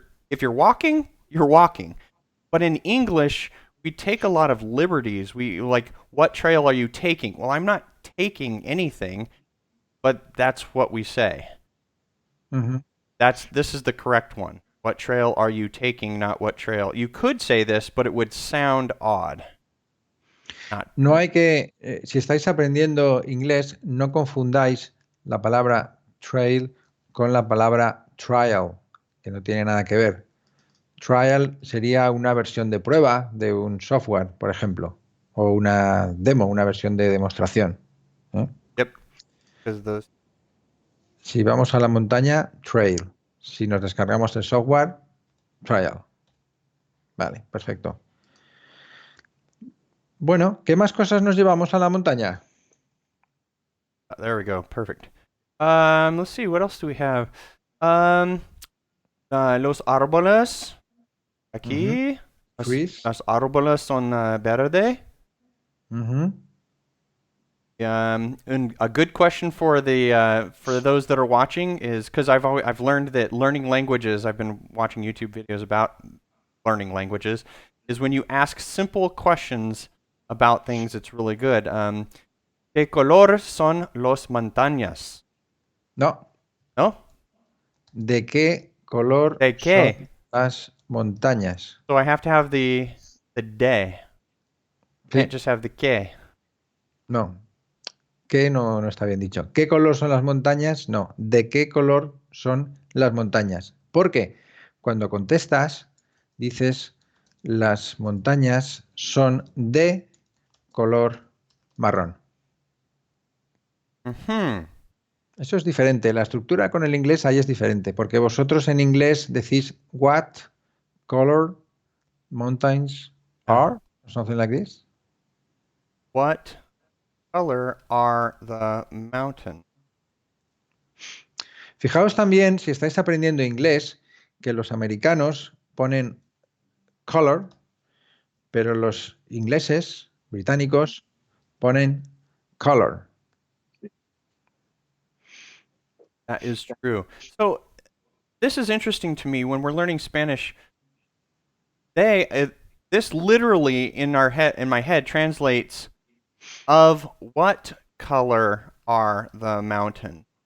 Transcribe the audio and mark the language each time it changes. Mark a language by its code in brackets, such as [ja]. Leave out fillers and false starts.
[en] If you're walking, you're walking. But in English we take a lot of liberties. We like what trail are you taking? Well, I'm not taking anything, but that's what we say. Ujú. This is the correct one. What trail are you taking, not what trail. You could say this, but it would sound odd. Not [es] No hay que, si estáis aprendiendo inglés, no confundáis la palabra trail con la palabra trial, que no tiene nada que ver. Trial sería una versión de prueba de un software, por ejemplo, o una demo, una versión de demostración. ¿Eh? [en] yep, because those [es] Si vamos a la montaña, trail. Si nos descargamos el software, trial. Vale, perfecto. Bueno, ¿qué más cosas nos llevamos a la montaña? [en] there we go. Perfect. Let's see, what else do we have? [es] Los árboles Ujú. aquí. [en] Trees. [es] Los árboles son verde. Ujú. [en] And a good question for the for those that are watching is because I've learned that learning languages. I've been watching YouTube videos about learning languages. Is when you ask simple questions about things, it's really good. [es] ¿Qué color son los montañas? No. No. ¿De qué color ¿De qué? son las montañas? [en] So I have to have the de. Can't [es] Sí, [en] just have the que. [es] no. ¿Qué no está bien dicho? ¿Qué color son las montañas? No. ¿De qué color son las montañas? Porque cuando contestas, dices las montañas son de color marrón. Hmm. Eso es diferente. La estructura con el inglés ahí es diferente, porque vosotros en inglés decís [en] what color mountains are, or something like this. What color are the mountains? [es] Fijaos también, si estáis aprendiendo inglés, que los americanos ponen color, pero los ingleses, británicos, ponen color. [en] That is true. So this is interesting to me when we're learning Spanish. They this literally in my head translates of what color are the mountains?